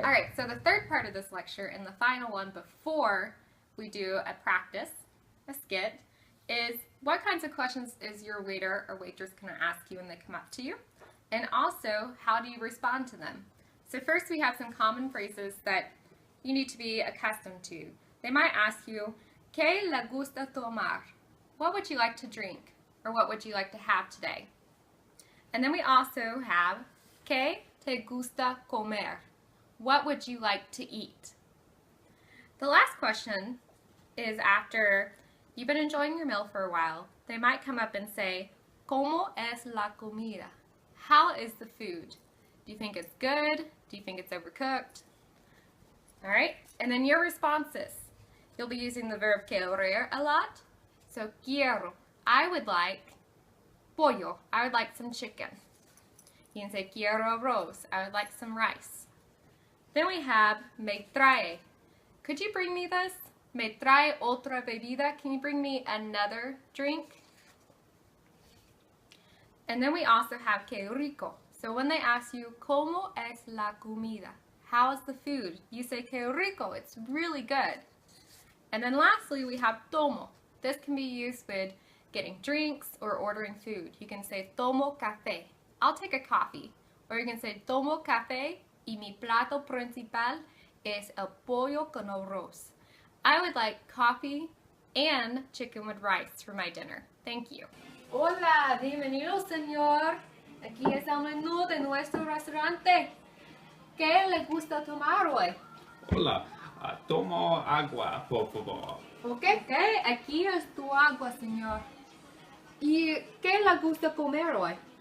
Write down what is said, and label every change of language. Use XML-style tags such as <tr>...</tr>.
<en>Alright, so the third part of this lecture and the final one before we do a practice, a skit, is what kinds of questions is your waiter or waitress going to ask you when they come up to you? And also, how do you respond to them? So first we have some common phrases that you need to be accustomed to. They might ask you,</en> <es>¿Qué le gusta tomar?</es> <en>What would you like to drink? Or what would you like to have today? And then we also have,</en> <es>¿Qué te gusta comer?</es> <en>What would you like to eat? The last question is after you've been enjoying your meal for a while, they might come up and say,</en> <es>¿Cómo es la comida?</es> <en>How is the food? Do you think it's good? Do you think it's overcooked? Alright, and then your responses. You'll be using the verb querer a lot. So, quiero, I would like pollo, I would like some chicken. You can say</en> <es>quiero arroz,</es> <en>I would like some rice. Then we have</en> <es>me trae.</es> <en>Could you bring me this?</en> <es>Me trae otra bebida.</es> <en>Can you bring me another drink? And then we also have</en> <es>que rico.</es> <en>So when they ask you,</en> <es>¿Cómo es la comida?</es> <en>How is the food? You say</en> <es>que rico.</es> <en>It's really good. And then lastly, we have tomo. This can be used with getting drinks or ordering food. You can say</en> <es>tomo café.</es> <en>I'll take a coffee. Or you can say</en> <es>tomo café y mi plato principal es el pollo con arroz.</es> <en>I would like coffee and chicken with rice for my dinner. Thank you.</en> <es>Hola, bienvenido, señor. Aquí es el menú de nuestro restaurante. ¿Qué le gusta tomar hoy? Hola, tomo agua, por favor. Ok, aquí es tu agua, señor. ¿Y qué le gusta comer hoy?</es>